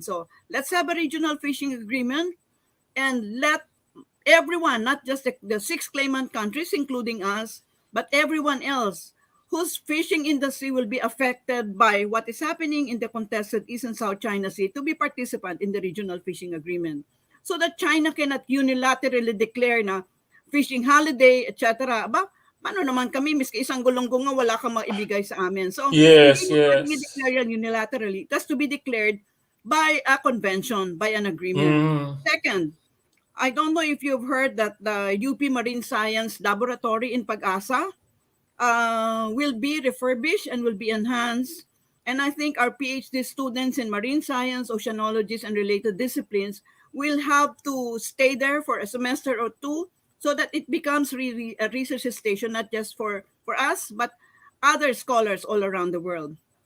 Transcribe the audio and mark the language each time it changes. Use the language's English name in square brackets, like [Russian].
[English] So, let's have a regional fishing agreement and let everyone, not just the 6 claimant countries, including us, but everyone else whose fishing industry will be affected by what is happening in the contested East and South China Sea to be participant in the regional fishing agreement. So that China cannot unilaterally declare na fishing holiday, etc. [Filipino] Paano naman kami, miski isang gulong-gunga, wala kang maibigay sa amin. So, hindi mo pwedeng i-declare yan unilaterally. [English] It has to be declared by a convention, by an agreement. Second, I don't know if you've heard that the UP Marine Science Laboratory in Pag-asa will be refurbished and will be enhanced. And I think our PhD students in marine science, oceanologists, and related disciplines will have to stay there for a semester or two so that it becomes really a research station, not just for us, but other scholars all around the world.